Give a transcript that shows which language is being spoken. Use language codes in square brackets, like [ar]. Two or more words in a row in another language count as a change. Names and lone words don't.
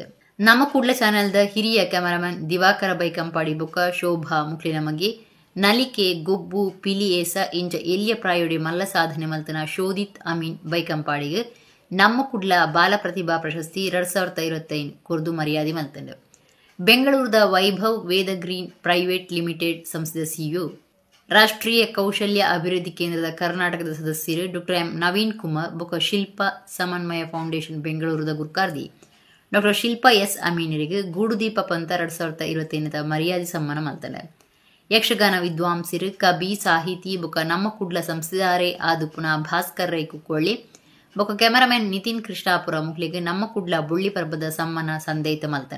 [tcy] ನಮ್ಮ ಕುಡ್ಲ ಚಾನೆಲ್ದ ಹಿರಿಯ ಕ್ಯಾಮರಾಮನ್ ದಿವಾಕರ ಬೈಕಂಪಾಡಿ ಬೊಕ್ಕ ಶೋಭಾ ಮುಕ್ಲಿನ ಮಗೆ ನಲಿಕೆ ಗೊಬ್ಬು ಪಿಲಿಯೇಸ ಇಂಚ ಎಲ್ಲಿಯ ಪ್ರಾಯೋಡಿ ಮಲ್ಲ ಸಾಧನೆ ಮಲ್ತನ ಶೋಧಿತ್ ಅಮೀನ್ ಬೈಕಂಪಾಡಿಗೆ ನಮ್ಮ ಕುಡ್ಲ ಬಾಲ ಪ್ರತಿಭಾ ಪ್ರಶಸ್ತಿ 2025 ಕೊರ್ದು ಮರ್ಯಾದೆ ಮಲ್ತಂಡು. ಬೆಂಗಳೂರದ ವೈಭವ್ ವೇದ ಗ್ರೀನ್ ಪ್ರೈವೇಟ್ ಲಿಮಿಟೆಡ್ ಸಂಸ್ಥೆದ ಸಿಇಒ ರಾಷ್ಟ್ರೀಯ ಕೌಶಲ್ಯ ಅಭಿವೃದ್ಧಿ ಕೇಂದ್ರದ ಕರ್ನಾಟಕದ ಸದಸ್ಯರು ಡಾಕ್ಟರ್ ಎಂ ನವೀನ್ ಕುಮಾರ್ ಬೊಕ್ಕ ಶಿಲ್ಪ ಸಮನ್ವಯ ಫೌಂಡೇಶನ್ ಬೆಂಗಳೂರದ ಗುರ್ಕಾರ್ದಿ ಡಾಕ್ಟರ್ ಶಿಲ್ಪಾ ಎಸ್ ಅಮೀನರಿಗೆ ಗೂಡುದೀಪ ಪಂತ 2025 ಮರ್ಯಾದೆ ಸಮ್ಮಾನ ಮಲ್ತಂಡ. ಯಕ್ಷಗಾನ ವಿದ್ವಾಂಸರು ಕವಿ ಸಾಹಿತಿ ಬೊಕ್ಕ ನಮ್ಮ ಕುಡ್ಲ ಸಂಸ್ಥೆದಾರೇ ಆದು ಪುನಃ ಭಾಸ್ಕರ್ ರೈ ಕುಕ್ಕೊಳ್ಳಿ ಬೊಕ್ಕ ಕ್ಯಾಮರಾಮನ್ ನಿತಿನ್ ಕೃಷ್ಣಾಪುರ ಮುಕ್ಲಿಗೆ ನಮ್ಮ ಕುಡ್ಲ ಬುಳ್ಳಿ ಪರ್ಬದ ಸಮ್ಮಾನ ಸಂದೈತ ಮಲ್ತಂಡ.